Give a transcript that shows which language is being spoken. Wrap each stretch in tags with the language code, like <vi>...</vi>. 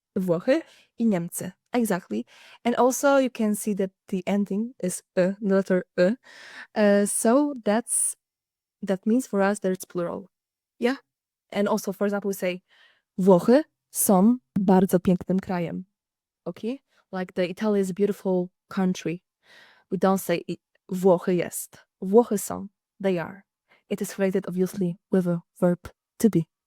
<pl>Włochy i Niemcy,</pl> <en>exactly. And also you can see that the ending is the letter so that means for us that it's plural. Yeah. And also, for example, we say</en> <pl>Włochy są bardzo pięknym krajem.</pl> <en>Okay? Like the Italy is a beautiful country. We don't say</en> <pl>Włochy jest. Włochy są.</pl> <en>They are. It is related obviously with a verb to be.</en>